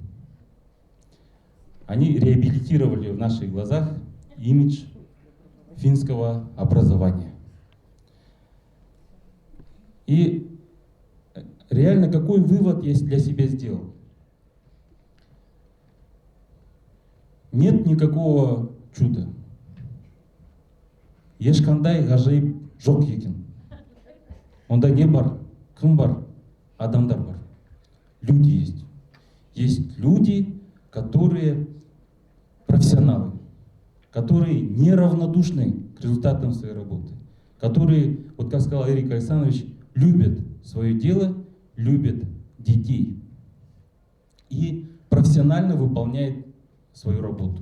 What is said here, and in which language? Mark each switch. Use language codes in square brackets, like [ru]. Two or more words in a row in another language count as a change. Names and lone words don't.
[ru] Они реабилитировали в наших глазах имидж финского образования. И реально какой вывод я для себя сделал? Нет никакого чуда. [kk] Ешқандай ғажайып жоқ екен. Онда не бар? Кім бар? Адамдар бар. [ru] Люди есть. Есть люди, которые профессионалы, которые неравнодушны к результатам своей работы, которые, вот как сказал Эрик Александрович, любят свое дело, любят детей и профессионально выполняют свою работу.